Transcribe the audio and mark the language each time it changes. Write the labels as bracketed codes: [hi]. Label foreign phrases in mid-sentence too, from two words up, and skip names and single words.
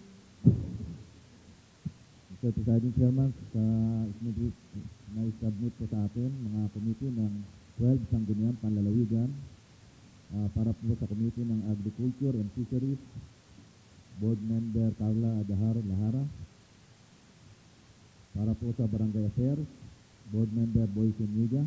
[en] Mr. Presiding Chairman, [tl] na-submit po sa atin mga committee ng 12 Sangguniang Panlalawigan para po sa committee ng Agriculture and Fisheries, Board Member Carla Adahar Lahara. Para po sa Barangay Affairs, Board Member Boyce Niga.